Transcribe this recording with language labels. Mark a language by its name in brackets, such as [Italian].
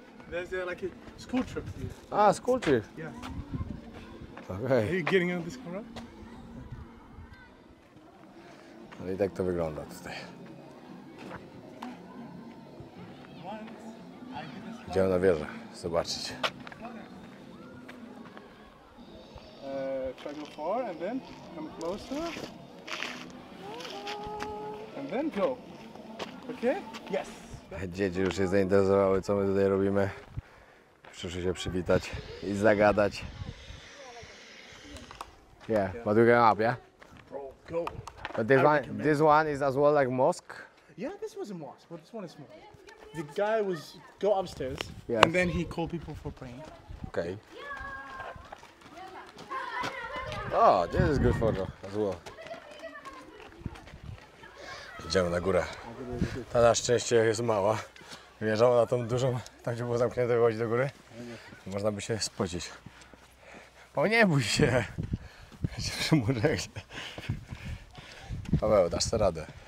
[English] There's like a school trip. Ah, school trip. Yeah. Okay. Are you getting on this camera? [Polish] No i tak to wygląda tutaj. Idziemy na wieżę zobaczyć. [English] Try go forward and then come closer. And then go. Okay? Yes. [Polish] Dzieci już się zainteresowały, co my tutaj robimy. Przyszły się przywitać i zagadać. [English] Yeah, but we can up, yeah? Go. But this one is as well like mosque. Yeah, this was a mosque, but this one is small. The guy was go upstairs, Yes. and then he called people for praying. Okay. Oh, this is good photo as well. [Polish] Idziemy na górę. Ta na szczęście jest mała. Wjeżdżamy na tą dużą, tam gdzie było zamknięte, wychodzi do góry. Można by się spocić. O, nie bój się. Się przymurek. Paweł, dasz sobie radę.